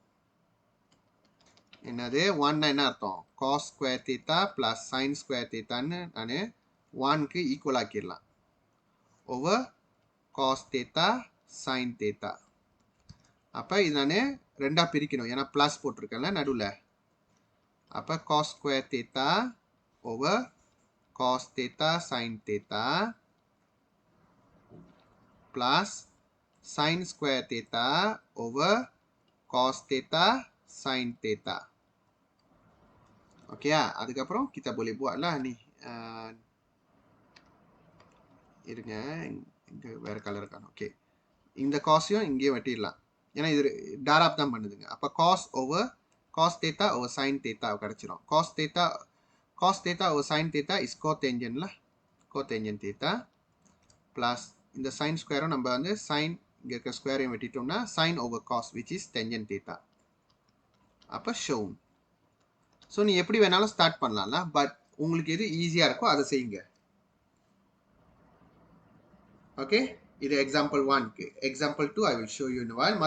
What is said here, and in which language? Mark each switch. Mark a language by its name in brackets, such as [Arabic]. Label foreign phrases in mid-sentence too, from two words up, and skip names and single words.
[Tamil] என்னது 1னா என்ன அர்த்தம்? [English] cos square theta plus sin square theta [Tamil] ன்னு நான் 1க்கு ஈக்குவல் ஆக்கிடலாம் [English] over cos theta sin theta. [Tamil] அப்போ இது நான் ரெண்டாக பிரிக்கணும், ஏன்னா ப்ளஸ் போட்டிருக்கேன்ல நடுவில். [English] அப்போ cos square theta over cos theta sin theta plus sin square theta over cos theta sin theta. [Malay] Okey ah, அதுக்கப்புறம் kita boleh buatlah ni. [Tamil] இருங்க, இங்க வேற கலர் காணும். ஓகே, இந்த காஸையும் இங்கேயே வெட்டிடலாம், ஏன்னா இது டாராப் தான் பண்ணுதுங்க. [English] அப்போ cos over cos theta over sin theta கிடைச்சிரும். cos theta over sin theta is cotangent lah, cotangent theta plus [Tamil] இந்த sin ஸ்கொயரும் நம்ம வந்து sin இங்கே இருக்க ஸ்கொயரையும் வெட்டிட்டோம்னா [English] sin over cos which is tangent theta. அப்போ shown. [Tamil] ஸோ நீ எப்படி வேணாலும் ஸ்டார்ட் பண்ணலாம்ல, பட் உங்களுக்கு எது ஈஸியாக இருக்கோ அதை செய்யுங்க. ஓகே, இது எக்ஸாம்பிள் 1க்கு. [English] example 2 I will show you in while.